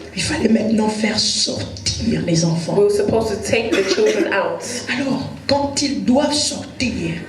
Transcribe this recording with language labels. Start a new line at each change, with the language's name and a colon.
French: Il fallait maintenant faire sortir les enfants.
English: We were supposed to take the children out.
French: Alors, quand ils doivent sortir,